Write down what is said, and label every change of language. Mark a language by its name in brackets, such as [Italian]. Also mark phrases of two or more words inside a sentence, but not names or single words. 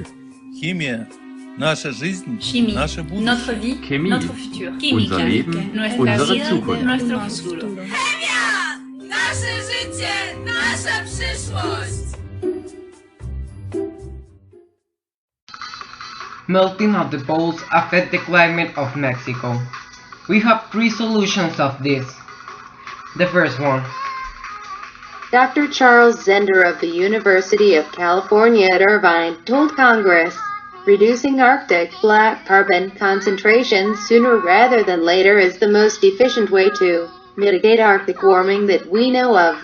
[Russian] Химия – наша жизнь, [French] Chimie, [Russian] наше будущее. [French] notre vie, [German] Chemie, [French] notre futur. [German] unser Leben, unsere Zukunft. [Spanish] Nuestro futuro. [Polish] Nasze życie, nasza przyszłość! [English] Melting of the poles affect the climate of Mexico. We have three solutions of this. The first one. Dr. Charles Zender of the University of California at Irvine told Congress, reducing Arctic black carbon concentrations sooner rather than later is the most efficient way to mitigate Arctic warming that we know of.